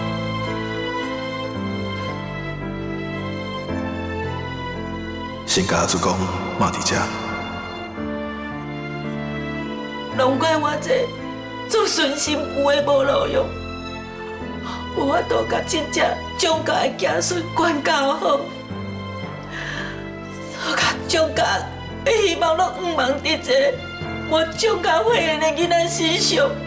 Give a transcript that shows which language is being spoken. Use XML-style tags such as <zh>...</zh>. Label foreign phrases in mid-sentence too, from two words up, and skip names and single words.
<nan>先甲阿祖讲，嘛伫遮。拢怪我这做顺心妇的无路用，无法度甲真正蒋家的子孙管教好，所甲蒋家的希望拢毋望伫一个我蒋家慧眼的囡仔身上。</nan>